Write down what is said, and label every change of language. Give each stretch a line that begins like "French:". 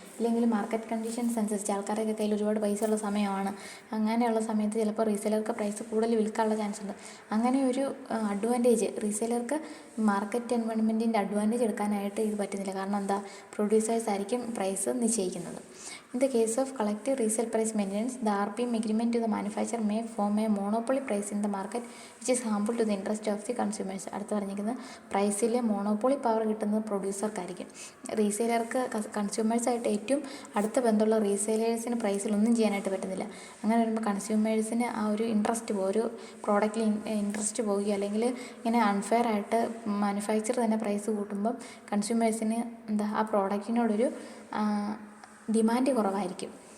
Malayalam: ഇല്ലെങ്കിൽ market conditions അനുസരിച്ച് ആൾക്കാരുടെ കയ്യിൽ ഒരുപാട് പൈസ ഉള്ള സമയമാണ്, അങ്ങനെയുള്ള സമയത്ത് ചിലപ്പോൾ റീസെയിലർക്ക് പ്രൈസ് കൂടുതൽ വിൽക്കാനുള്ള ചാൻസ് ഉണ്ട്. അങ്ങനെ ഒരു അഡ്വാൻറ്റേജ് റീസെയിലർക്ക് മാർക്കറ്റ് എൻവയോൺമെൻറ്റിൻ്റെ അഡ്വാൻറ്റേജ് എടുക്കാനായിട്ട് ഇത് പറ്റുന്നില്ല. കാരണം എന്താ, പ്രൊഡ്യൂസേഴ്സ് ആയിരിക്കും പ്രൈസ് നിശ്ചയിക്കുന്നത്.
English: In the case of collective resale price maintenance, the RPM agreement to the manufacturer may form a monopoly price in the market which is harmful to the interest of the consumers.
Malayalam: അടുത്ത് പറഞ്ഞിരിക്കുന്നത് പ്രൈസിലെ monopoly power കിട്ടുന്നത് പ്രൊഡ്യൂസർക്കായിരിക്കും. റീസെയിലർക്ക് കൺസ്യൂമേഴ്സായിട്ട് ഏറ്റവും അടുത്ത ബന്ധമുള്ള റീസെയിലേഴ്സിന് പ്രൈസിലൊന്നും ചെയ്യാനായിട്ട് പറ്റുന്നില്ല. അങ്ങനെ വരുമ്പോൾ കൺസ്യൂമേഴ്സിന് ആ ഒരു ഇൻട്രസ്റ്റ് പോകും, ഒരു പ്രോഡക്റ്റിൽ ഇൻട്രസ്റ്റ് പോവുകയോ അല്ലെങ്കിൽ ഇങ്ങനെ അൺഫെയർ ആയിട്ട് മാനുഫാക്ചർ തന്നെ പ്രൈസ് കൂട്ടുമ്പം കൺസ്യൂമേഴ്സിന് ആ പ്രോഡക്റ്റിനോടൊരു ഡിമാൻഡ് കുറവായിരിക്കും.